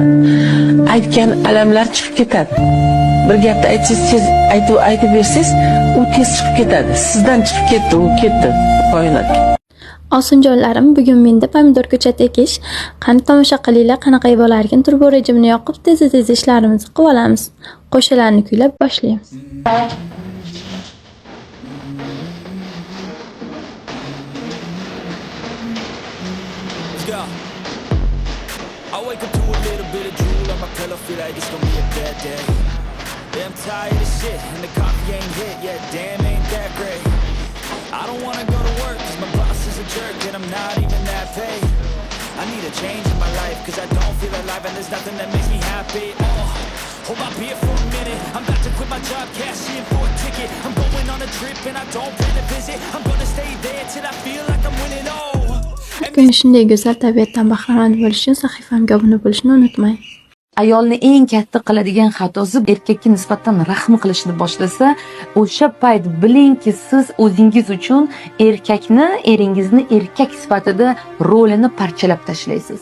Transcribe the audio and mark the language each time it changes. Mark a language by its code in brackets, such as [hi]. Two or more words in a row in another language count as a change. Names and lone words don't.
[uz] Aytgan alamlar chiqib ketadi. Bir gapni aytsangiz, aytib bersangiz, u tez chiqib ketadi. Sizdan chiqib ketdi, u ketdi koinotga. Osinjonlarim, bugun menda pomidor ko'chat ekish. Qani tomosha qilinglar, qanaqa bo'larkin. Turbo rejimni yoqib, tez ishlarimizni qilib olamiz. Qo'shiqlarni kuylab boshlaymiz. [en] I wake up to a little bit of drool on my pillow, feel like it's gonna be a bad day. Yeah, I'm tired of shit, and the coffee ain't hit yet, damn, ain't that great. I don't wanna go to work, cause my boss is a jerk, and I'm not even that paid. I need a change in my life, cause I don't feel alive, and there's nothing that makes me happy. Hold my beer for a minute, I'm about to quit my job, cash in for a ticket. I'm going on a trip, and I don't plan to visit. I'm gonna stay there till I feel like I'm winning, oh. [uz] Kun shunday go'zal tabiatdan bahramand bo'lish uchun sahifamga obuna bo'lishni unutmang. Ayolni eng katta qiladigan xatosi erkakka nisbatan rahm qilishni boshlasa, o'sha payt bilingki, siz o'zingiz uchun eringizni erkak sifatida rolini parchalab tashlaysiz.